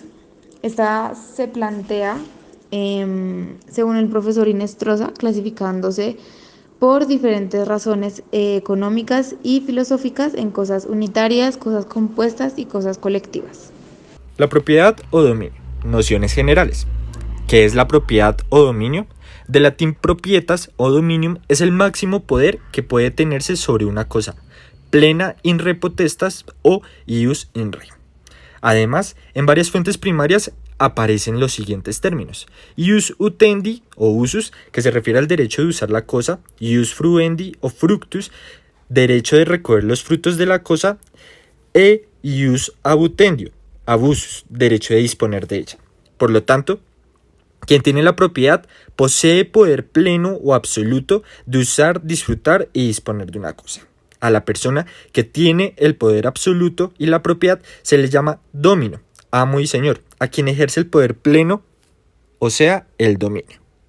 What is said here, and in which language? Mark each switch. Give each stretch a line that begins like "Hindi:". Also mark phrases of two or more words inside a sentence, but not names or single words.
Spanish: Esta se plantea, según el profesor Inestrosa, clasificándose por diferentes razones económicas y filosóficas en cosas unitarias, cosas compuestas y cosas colectivas. La propiedad o dominio. Nociones generales. ¿Qué es la propiedad o dominio? Del latín propietas o dominium es el máximo poder que puede tenerse sobre una cosa,
Latin: plena in re potestas o ius in re.
Spanish: Además, en varias fuentes primarias aparecen los siguientes términos:
Latin: ius utendi o usus,
Spanish: que se refiere al derecho de usar la cosa;
Latin: ius fruendi o fructus,
Spanish: derecho de recoger los frutos de la cosa;
Latin: e ius abutendio, abusus,
Spanish: derecho de disponer de ella. Por lo tanto, quien tiene la propiedad posee poder pleno o absoluto de usar, disfrutar y disponer de una cosa. A la persona que tiene el poder absoluto y la propiedad se le llama domino, amo y señor, a quien ejerce el poder pleno, o sea, el dominio.